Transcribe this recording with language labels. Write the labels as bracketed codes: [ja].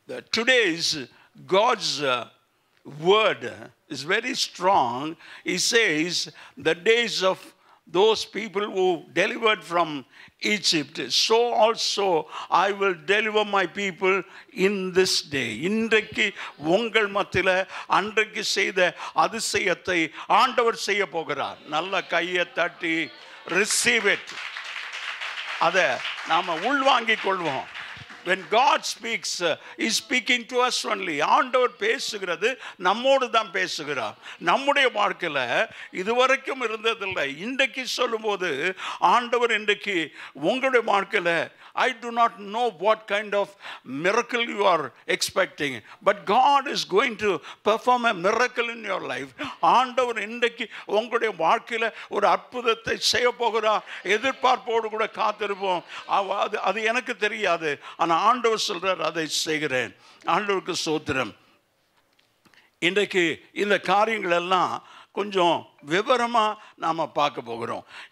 [en] Today's God's word is very strong. He says the days of those people who delivered from Egypt, so also I will deliver my people in this day. [ta] இன்றைக்கு உங்கள் மத்தியில் அன்றைக்கு செய்த அதிசயத்தை ஆண்டவர் செய்ய போகிறார். நல்ல கையை தட்டி [en] receive it. [ta] அதை நாம் உள்வாங்கிக் கொள்வோம். [en] When God speaks, He is speaking to us only. [ta] ஆண்டவர் பேசுகிறது நம்மோடு தான் பேசுகிறார். நம்முடைய வாழ்க்கையில் இதுவரைக்கும் இருந்ததில்லை. இன்றைக்கு சொல்லும்போது ஆண்டவர் இன்றைக்கு உங்களுடைய வாழ்க்கையில், [en] I do not know what kind of miracle you are expecting, but God is going to perform a miracle in your life. [ta] ஆண்டவர் இன்றைக்கு உங்களுடைய வாழ்க்கையில் ஒரு அற்புதத்தை செய்ய போகிறார். எதிர்பார்ப்போடு கூட காத்திருப்போம். அது எனக்கு தெரியாது, ஆனால் ஆண்டவர் சொல்றார், அதை செய்கிறேன். ஆண்டவருக்கு ஸ்தோத்திரம். இன்றைக்கு இந்த காரியங்கள் எல்லாம் கொஞ்சம் விவரமாக நாம் பார்க்க போகிறோம்.